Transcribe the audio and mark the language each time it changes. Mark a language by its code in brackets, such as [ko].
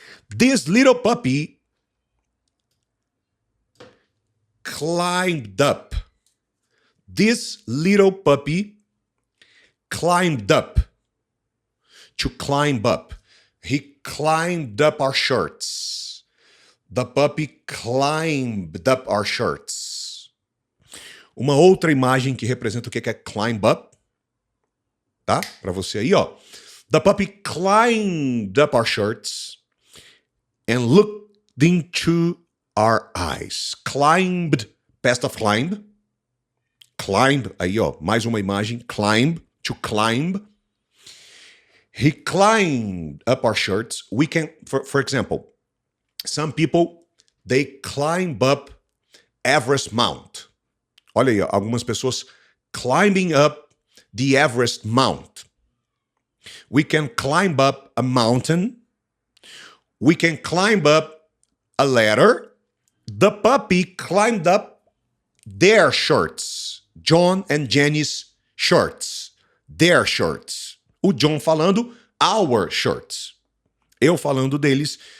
[en] This little puppy climbed up. This little puppy climbed up. To climb up. He climbed up our shirts. The puppy climbed up our shirts. [pt] Uma outra imagem que representa o que é climb up, tá? Para você aí, ó. [en] The puppy climbed up our shirts and looked into our eyes. Climbed, past of climb. [pt] Climb, aí, ó, mais uma imagem. [en] Climb, to climb. He climbed up our shirts. We can, for example, some people, they climb up Everest Mount. [pt] Olha aí, ó, algumas pessoas [en] climbing up the Everest Mount. We can climb up a mountain. We can climb up a ladder. The puppy climbed up their shirts. John and Jenny's shirts. Their shirts. [pt] O John falando, [en] our shirts. [pt] Eu falando deles.